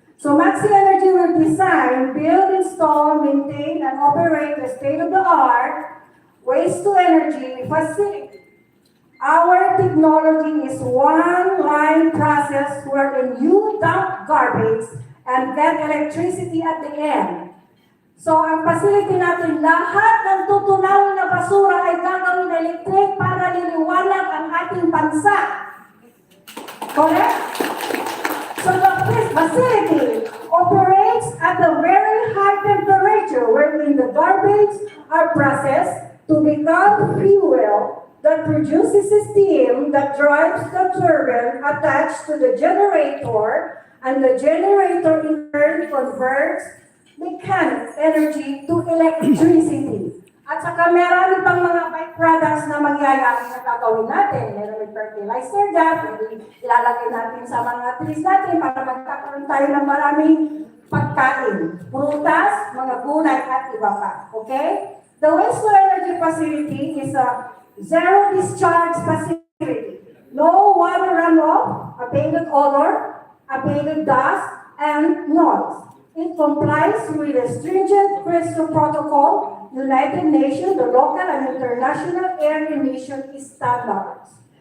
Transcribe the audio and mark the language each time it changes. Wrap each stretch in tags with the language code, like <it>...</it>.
<en>So Maxim Energy will design, build, install, maintain, and operate the state-of-the-art waste-to-energy facility. Our technology is one-line process wherein you dump garbage and get electricity at the end.</en> <tl>So ang facility natin, lahat ng tutunawin na basura ay gagawin electric para liliwanag ang ating bansa.</tl> <en>Correct? So the facility operates at a very high temperature wherein the garbage are processed to become fuel that produces steam that drives the turbine attached to the generator, and the generator in turn converts mechanical energy to electricity.</en> <tl>At saka meron pang mga byproducts na mangyayari na gagawin natin. Meron may fertilizer dyan, ilalagay natin sa mga trees natin para magkakaroon tayo ng maraming pagkain. Prutas, mga gulay at iba pa.</tl> <en>Okay? The waste-to-energy facility is a zero discharge facility. No water runoff, abated odor, abated dust, and noise. It complies with the stringent Crystal Protocol, United Nations, the local and international air emission standards.</en>